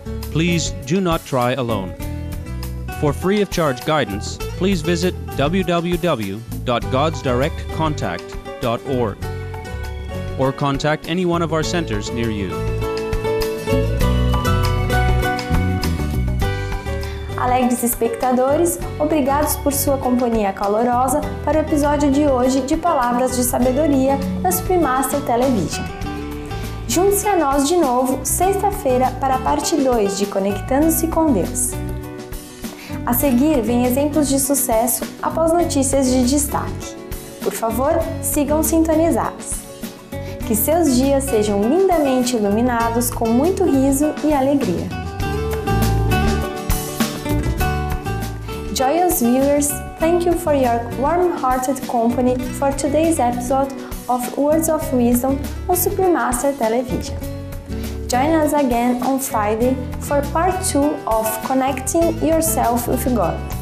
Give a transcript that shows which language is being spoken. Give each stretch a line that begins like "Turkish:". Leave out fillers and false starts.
English: Please do not try alone. For free of charge guidance, please visit www.godsdirectcontact.org or contact any one of our centers near you.
Portuguese: Alegres espectadores, obrigados por sua companhia calorosa para o episódio de hoje de Palavras de Sabedoria da Supreme Master Television. Junte-se a nós de novo, sexta-feira, para a parte 2 de Conectando-se com Deus. A seguir, vem exemplos de sucesso após notícias de destaque. Por favor, sigam sintonizados. Que seus dias sejam lindamente iluminados com muito riso e alegria.
English: Joyous viewers, thank you for your warm-hearted company for today's episode of Words of Wisdom on Supreme Master Television. Join us again on Friday for part 2 of Connecting Yourself with God.